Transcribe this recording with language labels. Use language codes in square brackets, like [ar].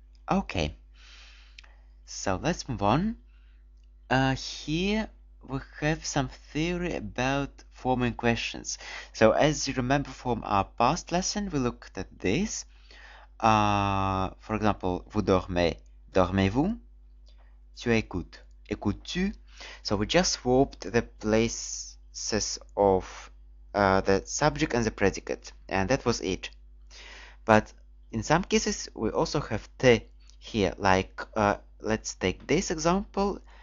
[en] Okay, so let's move on. Here we have some theory about forming questions. So as you remember from our past lesson, we looked at this. [fr] For example, vous dormez, dormez-vous? Tu écoutes, écoutes-tu? [en] So we just swapped the places of the subject and the predicate, and that was it. But in some cases, we also have te here, like let's take this example.